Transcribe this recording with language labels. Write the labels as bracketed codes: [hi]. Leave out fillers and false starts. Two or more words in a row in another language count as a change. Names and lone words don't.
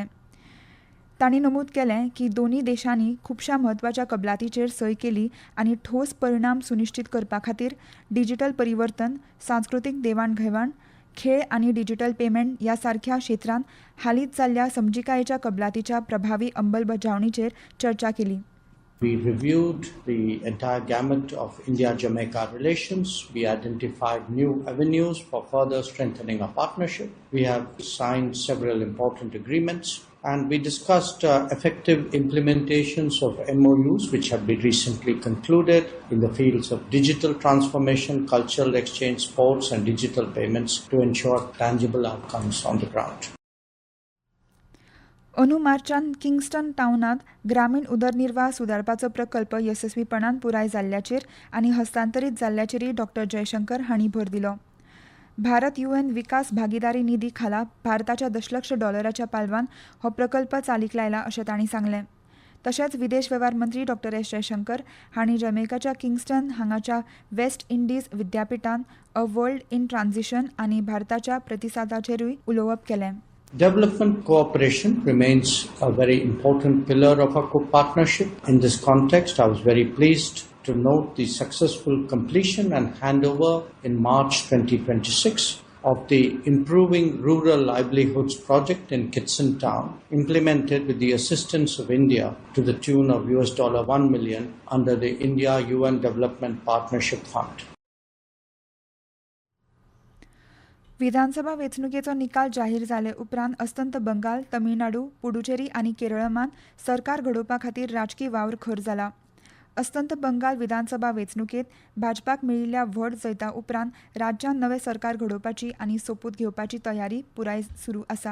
[kok] तांणी नमूद केलें की दोनूय देशांनी खुबशा म्हत्वाच्या कबलातीचेर सय केली आनी ठोस परिणाम सुनिश्चित करपा खातीर डिजिटल परिवर्तन, सांस्कृतीक देवाण-घेवाण, खेळ आनी डिजिटल पेमेंट ह्या सारख्या क्षेत्रांत हालींच जाल्ल्या समजिकायेच्या कबलातीच्या प्रभावी अंमलबजावणीचेर चर्चा केली. [en] We reviewed the entire gamut of India-Jamaica relations. We identified new avenues for further strengthening our partnership. We have signed several important agreements, and we discussed effective implementations of MOUs which have been recently concluded in the fields of digital transformation, cultural exchange, sports, and digital payments to ensure tangible outcomes on the ground. [kok] अंदू मार्चांत किंगस्टन टाउनांत ग्रामीण उदरनिर्वाह सुदारपाचो प्रकल्प येसस्वीपणान पुराय जाल्ल्याचेर आनी हस्तांतरीत जाल्ल्याचेरय डॉ. जयशंकर हांणी भर दिलो. भारत UN विकास भागीदारी निधी खाला भारताच्या $1,00,000 पालवान हो प्रकल्प चालीक लायला अशें तांणी सांगलें. तशेंच विदेश वेव्हार मंत्री डॉ. एस. जयशंकर हांणी जमैकाच्या किंगस्टन हांगाच्या वेस्ट इंडीज विद्यापिठांत अ वर्ल्ड इन ट्रान्झिशन आनी भारताच्या प्रतिसादाचेरूय उलोवप केलें. [en] Development cooperation remains a very important pillar of our partnership. In this context, I was very pleased to note the successful completion and handover in March 2026 of the Improving Rural Livelihoods project in Kitson Town, implemented with the assistance of India to the tune of $1 million under the India-UN Development Partnership Fund. [kok] विधानसभा वेंचणुकेचो निकाल जाहीर जाले उपरांत अस्तंत बंगाल, तमिळनाडू, पुडुचेरी आनी केरळांत सरकार घडोवपा खातीर राजकी वावर खर जाला. अस्तंत बंगाल विधानसभा वेंचणुकेत भाजपाक मेळिल्ल्या व्हड जैता उपरांत राज्यांत नवें सरकार घडोवपाची आनी सोपूत घेवपाची तयारी पुराय सुरू आसा.